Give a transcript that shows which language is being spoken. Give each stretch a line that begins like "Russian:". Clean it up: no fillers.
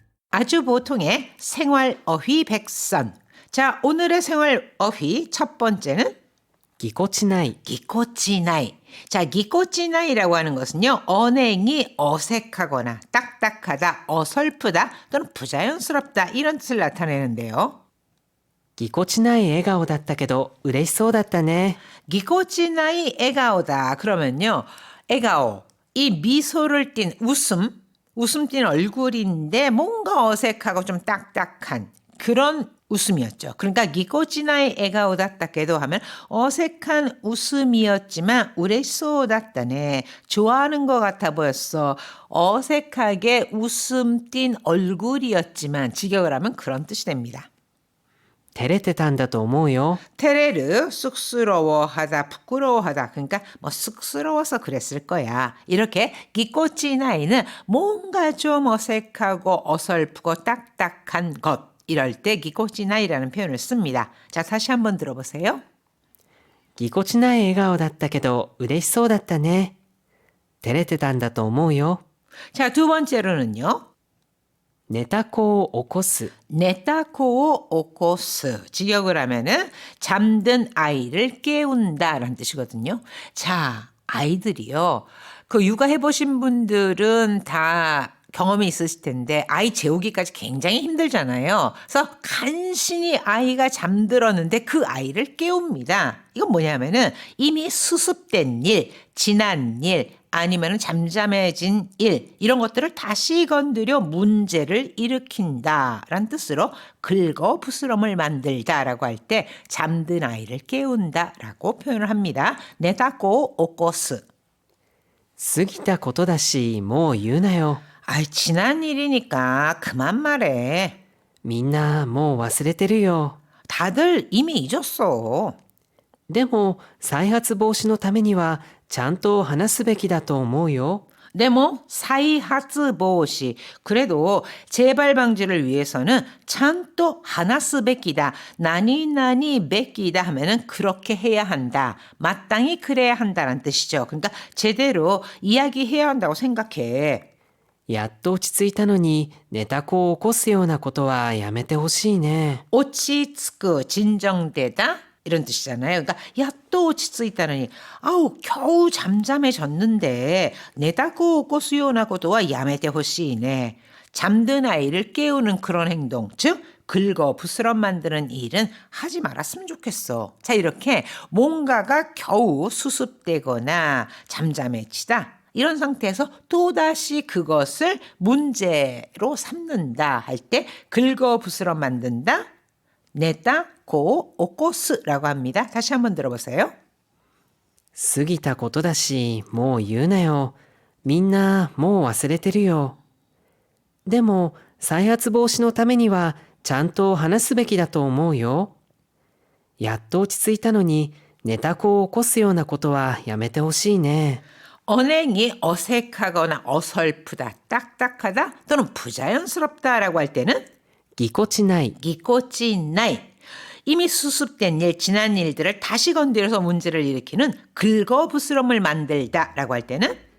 Korean: 아주 보통의 생활 어휘 백선. 자, 오늘의 생활 어휘 첫 번째는
Japanese: ぎこちない。 기코치나이.
Korean: 자, 기코치나이라고 하는 것은요, 언행이 어색하거나 딱딱하다, 어설프다 또는 부자연스럽다 이런 뜻을 나타내는데요.
Japanese: ぎこちない笑顔だったけど嬉しそうだったね。 기코치나이 에가오다.
Korean: 그러면요, 에가오 이 미소를 띤 웃음 띤 얼굴인데 뭔가 어색하고 좀 딱딱한 그런 웃음이었죠. 그러니까
Japanese: 기코치나이 에가오 다ttake도
Korean: 하면 어색한 웃음이었지만
Japanese: 우레시소 다tta네.
Korean: 좋아하는 것 같아 보였어. 어색하게 웃음 띤 얼굴이었지만 직역을 하면 그런 뜻이 됩니다.
Japanese: 照れてたんだと思うよ。
Korean: 테레르 쑥스러워하다 부끄러워하다 그러니까 뭐 쑥스러워서 그랬을 거야. 이렇게 기코치나이는 뭔가 좀 어색하고 어설프고 딱딱한 것 이럴 때 기코치나이라는 표현을 씁니다. 자, 다시 한번 들어보세요.
Japanese: ぎこちない笑顔だったけど嬉しそうだったね。照れてたんだと思うよ。
Korean: 자, 두 번째로는요.
Japanese: 寝た子を起こす。 네타코오 오코스
Korean: 직역을 하면은 잠든 아이를 깨운다라는 뜻이거든요. 자, 아이들이요. 그 육아해 보신 분들은 다 경험이 있으실 텐데 아이 재우기까지 굉장히 힘들잖아요. 그래서 간신히 아이가 잠들었는데 그 아이를 깨웁니다. 이건 뭐냐면은 이미 수습된 일, 지난 일, 아니면은 잠잠해진 일 이런 것들을 다시 건드려 문제를 일으킨다라는 뜻으로 긁어 부스럼을 만들다라고 할 때 잠든 아이를 깨운다라고 표현을 합니다.
Japanese: 네타코 오코스. 過ぎたことだしもう言うなよ。
Korean: 아이 지난 일이니까 그만 말해.
Japanese: みんなもう忘れてるよ。
Korean: 다들 이미 잊었어.
Japanese: でも再発防止のためにはちゃんと話すべきだと思うよ。
Korean: 네, 뭐 사이하츠 보시 그래도 재발 방지를 위해서는
Japanese: 찬또 하나스 베끼다
Korean: 나니 베끼다 하면은 그렇게 해야 한다 마땅히 그래야 한다는 뜻이죠. 그러니까 제대로 이야기해야 한다고 생각해.
Japanese: やっと落ち着いたのに寝た子を起こすようなことはやめてほしいね。
Korean: 오치츠크 진정되다 이런 뜻이잖아요. 그러니까
Japanese: 야또 오치츠이다느니
Korean: 아우 겨우 잠잠해졌는데
Japanese: 내다고 꼬수요나고도와 야메테 호시네.
Korean: 잠든 아이를 깨우는 그런 행동 즉 긁어 부스럼 만드는 일은 하지 말았으면 좋겠어. 자 이렇게 뭔가가 겨우 수습되거나 잠잠해지다 이런 상태에서 또다시 그것을 문제로 삼는다 할 때 긁어 부스럼 만든다.
Japanese: 네타 고 오코스라고
Korean: 합니다. 다시 한번 들어보세요.
Japanese: 過ぎたことだしもう言うなよ。みんなもう忘れてるよ。でも再発防止のためにはちゃんと話すべきだと思うよ。やっと落ち着いたのに寝た子を起こすようなことはやめてほしいね。
Korean: 언행이 어색하거나 어설프다, 딱딱하다 또는 부자연스럽다라고 할 때는
Japanese: ぎこちない。 기코치나이
Korean: 이미 수습된 일, 지난 일들을 다시 건드려서 문제를 일으키는 긁어부스럼을 만들다라고 할 때는